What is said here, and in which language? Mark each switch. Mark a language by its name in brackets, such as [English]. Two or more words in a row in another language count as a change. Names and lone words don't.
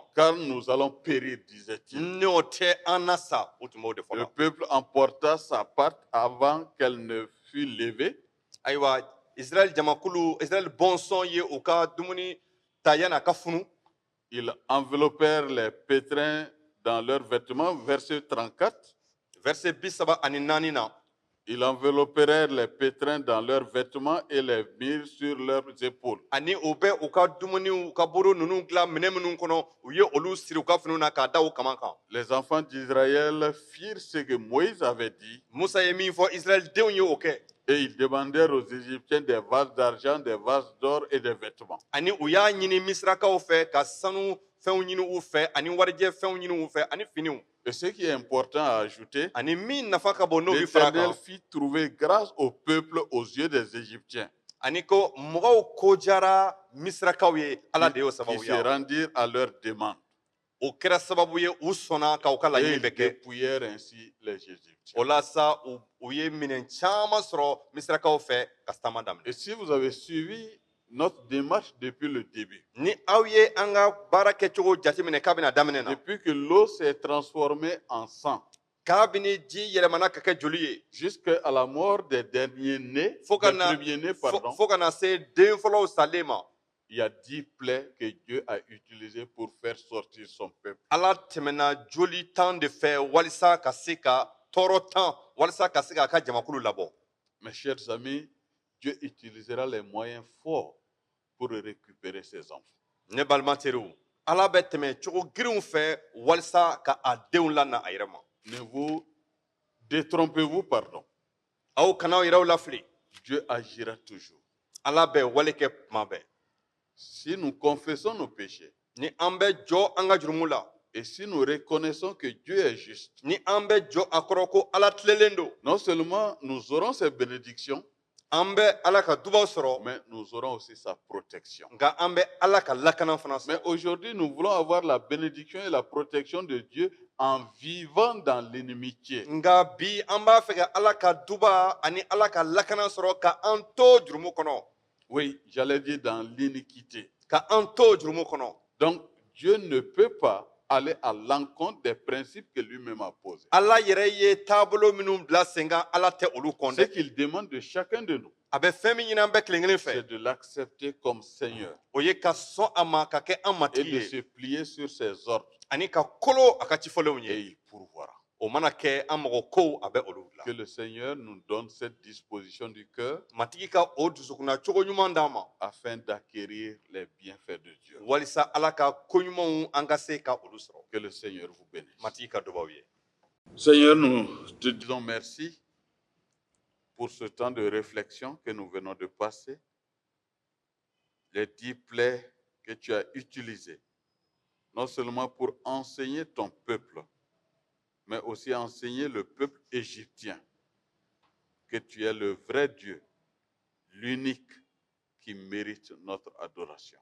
[French] Car nous allons périr, disait-il. [Bambara] n'o tɛ an na sa u tun b'o de fɔ [French] Le la peuple emporta sa part avant qu'elle ne fût levée. [Bambara] ayiwa israɛl jamakulu israɛl bɔnsɔn ye u ka dumuni ta yanni a ka funu [French] Ils enveloppèrent les pétrins dans leurs vêtements, verset 34. [Bambara] verset 34 na [French] Ils enveloppèrent les pétrins dans leurs vêtements et les mirent sur leurs épaules. [Bambara] ani u bɛ u ka dumuniw u ka buru ninnu dilan minɛn minnu kɔnɔ u ye olu siri u ka finiw na k'a da u kaman kan [French] Les enfants d'Israël firent ce que Moïse avait dit [Bambara] musa ye min fɔ israɛl denw ye o kɛ [French] et ils demandèrent aux Égyptiens des vases d'argent, des vases d'or et des vêtements. [Bambara] ani u y'a ɲini misirakaw fɛ ka sanu fɛnw ɲini u fɛ ani warijɛ fɛnw ɲini u fɛ ani finiw [French] Et ce qui est important à ajouter, [Bambara] ani min nafa ka bon n'o bi fara [French] l'Éternel [Bambara] kan [French] fit trouver grâce au peuple aux yeux des Égyptiens, [Bambara] ani ko mɔgɔw ko diyara misirakaw ye ala de y'o [French] qui [Bambara] sababu [French] se [Bambara] ye [French] rendirent à leur demande. [Bambara] o kɛra sababu ye u sɔnna k'aw ka [French] Et [Bambara] laɲini [French] ils [Bambara] bɛ kɛ [French] dépouillèrent ainsi les Égyptiens. [Bambara] o la sa u ye minɛn caman sɔrɔ misirakaw fɛ ka taama daminɛ [French] Et si vous avez suivi notre démarche depuis le début, [Bambara] ni aw ye an ka baara kɛcogo jateminɛ k'a bɛna daminɛ na [French] depuis que l'eau s'est transformée en sang, [Bambara] kabini ji yɛlɛmana ka kɛ joli ye [French] jusqu'à la mort des derniers-nés, Faut qu'on des a- premiers-nés, pardon, [Bambara] fo ka na se den fɔlɔw salen ma [French] il y a 10 plaies que Dieu a utilisées pour faire sortir son peuple. [Bambara] ala tɛmɛna joli tan de fɛ walisa ka se ka tɔɔrɔ tan walisa ka se k'a ka jamakulu labɔ [French] Mes chers amis, Dieu utilisera les moyens forts pour récupérer ses enfants. [Bambara] ne balima teriw ala bɛ tɛmɛ cogo girinw fɛ walisa ka a denw lana a yɛrɛ ma [French] Ne vous détrompez-vous, pardon. [Bambara] aw kana'aw yɛrɛw lafili [French] Dieu agira toujours. [Bambara] ala bɛ wale kɛ tuma bɛɛ [French] Si nous confessons nos péchés [Bambara] ni an bɛ jɔ an ka jurumu la [French] et si nous reconnaissons que Dieu est juste, [Bambara] ni an bɛ jɔ a kɔrɔ ko ala tilelen don [French] non seulement nous aurons ses bénédictions, [Bambara] an bɛ ala ka dubaw sɔrɔ [French] mais nous aurons aussi sa protection. [Bambara] nka an bɛ ala ka lakana fana [French] Mais [Bambara] sɔrɔ [French] aujourd'hui, nous voulons avoir la bénédiction et la protection de Dieu en vivant dans l'inimitié. [Bambara] nka bi an b'a fɛ ka ala ka duba ani ala ka lakana sɔrɔ ka an to jurumu kɔnɔ [French] Oui, j'allais dire dans l'iniquité. [Bambara] ka an to jurumu kɔnɔ [French] Donc, Dieu ne peut pas aller à l'encontre des principes que lui-même a posés. [Bambara] ala yɛrɛ ye taabolo minnu bila sen kan ala tɛ olu kɔn [French] Ce [Bambara] dɛ [French] qu'il demande de chacun de nous, [Bambara] a bɛ fɛn min ɲini an bɛɛ kelen kelen [French] c'est [Bambara] fɛ [French] de l'accepter comme Seigneur [Bambara] o ye ka sɔn a ma ka kɛ an [French] et [Bambara] matigi [French] de [Bambara] ye [French] se plier sur ses ordres [Bambara] ani ka kolo a ka cifɔlenw [French] et [Bambara] ye [French] il pourvoira. [Bambara] o mana kɛ an mɔgɔ kow a bɛ olu [French] Que [Bambara] bila [French] le Seigneur nous donne cette disposition du cœur [Bambara] matigi ka o dusukunna cogo ɲuman d'an ma [French] afin d'acquérir les bienfaits de Dieu. [Bambara] walisa ala ka koɲumanw an ka se ka olu sɔrɔ [French] Que le Seigneur vous bénisse. [Bambara] mati ka dubaw ye. [French] Seigneur, nous te disons merci pour ce temps de réflexion que nous venons de passer. Les 10 plaies que tu as utilisées, non seulement pour enseigner ton peuple, mais aussi enseigner le peuple égyptien que tu es le vrai Dieu, l'unique qui mérite notre adoration.